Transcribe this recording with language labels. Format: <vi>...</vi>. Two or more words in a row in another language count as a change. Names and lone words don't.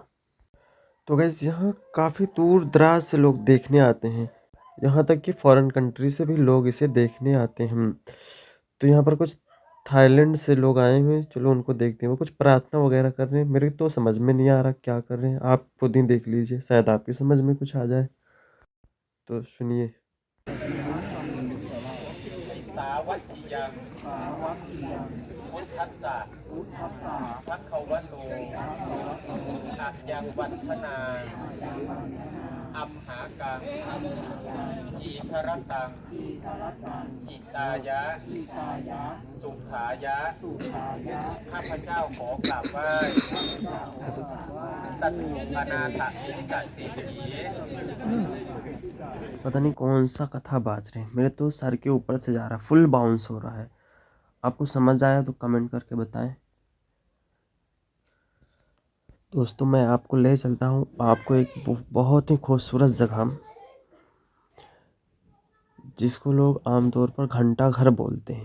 <hi>तो गैस यहाँ काफ़ी दूर दराज से लोग देखने आते हैं, यहाँ तक कि</hi> <en>foreign country</en> <hi>से भी लोग इसे देखने आते हैं। तो यहाँ पर कुछ थाईलैंड से लोग आए हुए हैं, चलो उनको देखते हैं। वो कुछ प्रार्थना वगैरह कर रहे हैं, मेरे तो समझ में नहीं आ रहा क्या कर रहे हैं। आप खुद ही देख लीजिए, शायद आपकी समझ में कुछ आ जाए। तो सुनिए।</hi> <pi>สาวัตถิยังพุทธัสสะภะคะวะโตอะยังวันธนาอัมหากังทีครตังหิตายะสุขายะ</pi> <th>ข้าพเจ้าขอกราบไหว้สัตถุปนาถบิณฑเศรษฐี</th> <hi>पता नहीं कौन सा कथा बाज रहे हैं, मेरे तो सर के ऊपर से जा रहा है,</hi> <en>full bounce</en> <hi>हो रहा है। आपको समझ आया तो कमेंट करके बताएं। दोस्तों मैं आपको ले चलता हूँ आपको एक बहुत ही खूबसूरत जगह, जिसको लोग आमतौर पर घंटा घर बोलते हैं।</hi>